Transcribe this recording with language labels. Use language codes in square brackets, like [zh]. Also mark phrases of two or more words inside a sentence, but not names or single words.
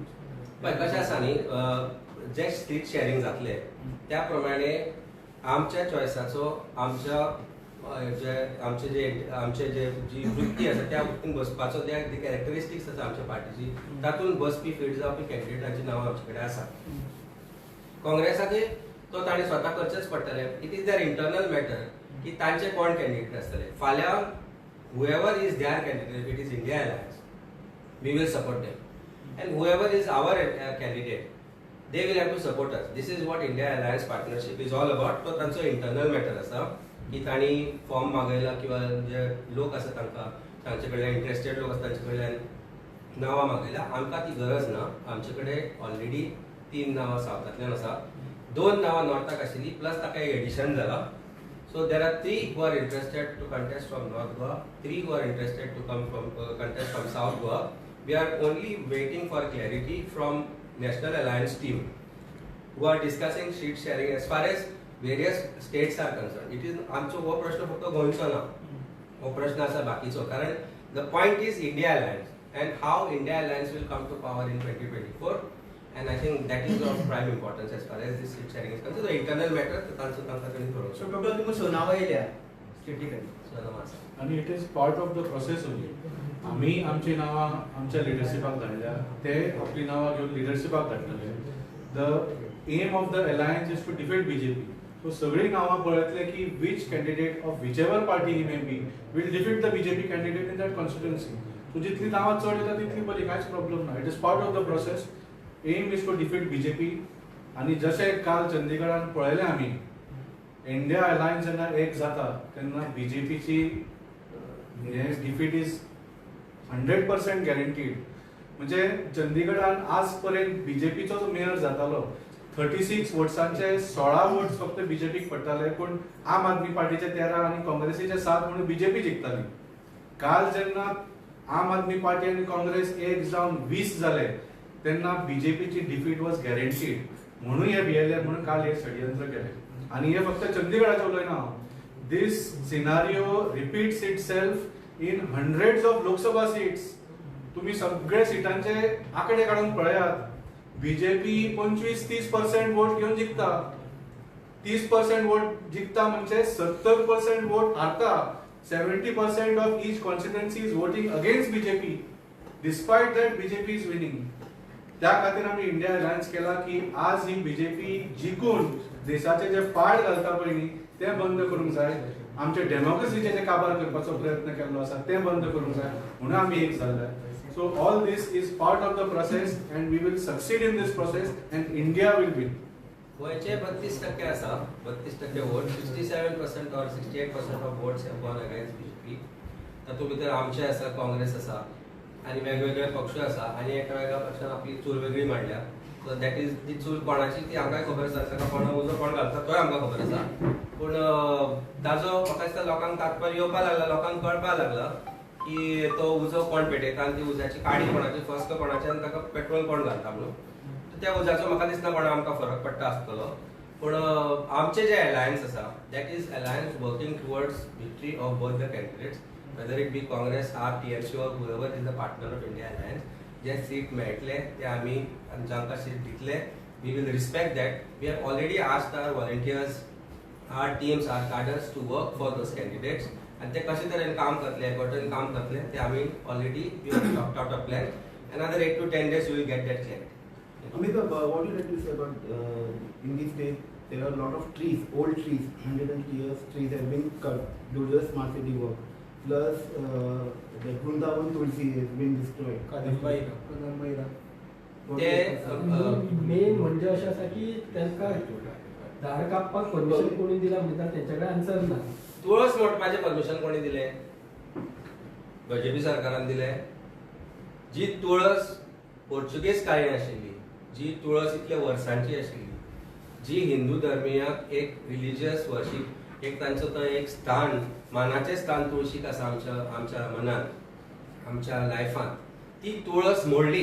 [kok] पण कशें आसा न्ही, जे सीट शेअरिंग जातले त्या प्रमाणे आमच्या चॉयसाचो आमचे जे जी वृत्ती आसा त्या वृत्तीन बसपाचो जे कॅरेक्टरिस्टिक्स आसा आमच्या पार्टीची तातूंत बसपी फीट जावपी कॅन्डिडेटांची नांवां आमचे कडेन आसा. काँग्रेसाचे तो ताणें स्वता करचेच पडटले. [en] It is their internal matter [kok] की तांचे कोण कॅन्डिडेट आसतले. [en] फाल्यां whoever is their candidate, it is India Alliance, we will support them. And whoever is our candidate, they will have to support us. This is what India Alliance partnership is all about. [kok] तो तांचो इंटरनल मॅटर आसा की तांणी फॉर्म मागयला किंवा जे लोक आसा तांचे कडल्यान इंटरेस्टेड लोक आसा तांचे कडल्यान नांवां मागयला. आमकां ती गरज ना. आमचे कडेन ऑलरेडी 3 नांवां सावथांतल्यान आसा. 2 नांवां नॉर्थाक आशिल्लीं प्लस ताका एक एडिशन जाला. [en] So there are 3 who are interested to contest from North Goa, 3 who are interested to come from contest from South Goa. We are only waiting for clarity from National Alliance team who are discussing seat sharing as far as various states are concerned. It is [kok] आमचो हो प्रश्न फक्त गोंयचो ना, हो प्रश्न आसा बाकीचो. [en] कारण the point is India Alliance and how India Alliance will come to power in 2024, and I think that is of prime importance as far as this seat sharing is concerned. The internal matter [kok] तांचो तांकां कडेन थोडो. [en] So total [kok] तुमी 6 नांवां येयल्या स्टेटीकली. [en] आणि it is part of the process only. [kok] आम्ही आमची नांवां आमच्या लिडरशिपाक धाडल्या, ते आपली नांवां घेवन लिडरशिपाक धाडटले. [en] The aim of the alliance is to defeat BJP. सो [kok] सगळीं नांवां पळयतले की [en] which candidate of whichever party he may be will defeat the BJP candidate in that constituency. [kok] सो जितली नांवां चड येता तितली बरी, कांयच प्रॉब्लेम ना. [en] It is part of the process. Aim is to defeat BJP. [kok] आणि जशें काल चंदीगडान पळयलें आमी, इंडिया अलायन्स जेन्ना एक जाता तेन्ना बीजेपीची [en] defeat is 100% guaranteed. [kok] म्हणजे चंदीगडान आज पर्यंत बीजेपीचो मेयर जातालो 36 वोट्सांचे 16 वोट्स फक्त बीजेपीक पडटाले, पण आम आदमी पार्टीचे 13 आणि काँग्रेसीचे 7 म्हणून बीजेपी जिखताली. काल जेन्ना आम आदमी पार्टी आणि काँग्रेस एक जावन 20 जाले तेन्ना बीजेपीची [en] defeat was guaranteed. [kok] म्हणून हे भियेले, म्हणून काल हे षडयंत्र केले. आणि हे फक्त चंदीगडाचे उलयना. [en] This scenario repeats itself in hundreds of Lok Sabha seats. [kok] तुम्ही सगळे सीटांचे आकडे काढून पळयात. बीजेपी 25-30% वोट घेऊन जिंकता. 30% वोट जिंकता म्हणजे 70% वोट हारता. [en] 70% of each constituency is voting against BJP. Despite that BJP is winning. [kok] त्या खातीर आम्ही इंडिया अलायन्स केला की आज ही बीजेपी जिंकून देशाचे जे पाड घालता पळय ते बंद करूंक जाय. आमचे डेमोक्रेसीचे जे काबार करपाचो प्रयत्न केल्लो आसा ते बंद करूंक जाय म्हणून आम्ही एक जाल्ले. [en] So all this is part of the process and we will succeed in this process and India will win. [kok] गोयचे 32% आसा, 32% वोट, [en] 67% or 68% of votes have gone against BJP. [kok] तातूंत भितर आमचे आसा, काँग्रेस आसा आणि वेगवेगळे पक्ष आसा आणि एका वेगळ्या पक्षान आपली चूल वेगळी मांडल्या. [en] So that is [kok] ती चूल कोणाची ती आमकांय खबर आसा, ताका कोणा उजो कोण घालता तोय आमकां खबर आसा. पूण ताजो म्हाका दिसता लोकांक तात्पर्य येवपाक लागला, लोकांक कळपाक लागला की तो उजो कोण पेटयता आनी ती उज्याची काडी कोणाची, फस्क कोणाची आनी ताका पेट्रोल कोण घालता म्हणून. त्या उज्याचो म्हाका दिसना कोणा आमकां फरक पडटा आसतलो. पूण आमचे जे अलायन्स आसा [en] that is alliance working towards victory of both the candidates, whether it be Congress or TMC or whoever is the partner of India Alliance. [kok] जे सीट मेळटले ते आमी जांकां सीट दितले [en] we will respect that. We have already asked our volunteers, our teams, our cadres to work for those candidates [kok] आणि ते कशे तरेन काम करतले, एकवटेन काम करतले ते आमी ऑलरेडी [en] we have talked out a plan. Another 8 to 10 days you will get that clarity. Amitabh, what would you like to say about in these days there are a lot of trees, old trees, 100 years trees have been cut due to the smart city work. plus the Vrindavan Tulsi has been destroyed. Kadambaira. [kok] ते मेन म्हणजे अशें आसा की तांकां झाड कापपाक परमिशन कोणी दिला म्हणटा तेंच्याकडे आन्सर ना. तुळस मोडपाचें परमिशन कोणी दिलें? बीजेपी सरकारान दिलें. जी तुळस पोर्चुगीज काळी आशिल्ली, जी तुळस इतल्या वर्सांची आशिल्ली, जी हिंदू धर्मियाक एक रिलिजियस वर्शीप, एक तांचो तो एक स्थान, मानाचें स्थान तुळशीक आसा आमच्या मनांत, आमच्या लायफांत, ती तुळस मोडली.